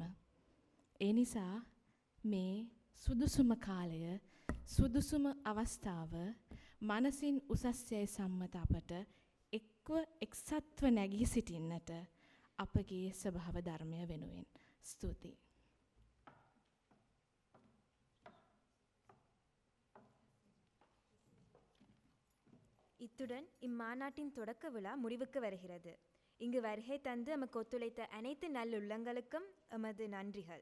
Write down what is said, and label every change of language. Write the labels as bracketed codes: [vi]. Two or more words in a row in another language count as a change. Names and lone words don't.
[si] ඒ නිසා මේ සුදුසුම කාලය, සුදුසුම අවස්ථාව මනසින් උසස්යයි සම්මත අපට එක්ව එක්සත්ව නැගී සිටින්නට අපගේ ස්වභාව ධර්මය වෙනුවෙන්. ස්තුතියි. [ta] இத்துடன் இம்மாநாட்டின் தொடக்க விழா முடிவுக்கு வருகிறது. இங்கு வருகை தந்து எமக்கு ஒத்துழைத்த அனைத்து நல்லுள்ளங்களுக்கும் எமது நன்றிகள்.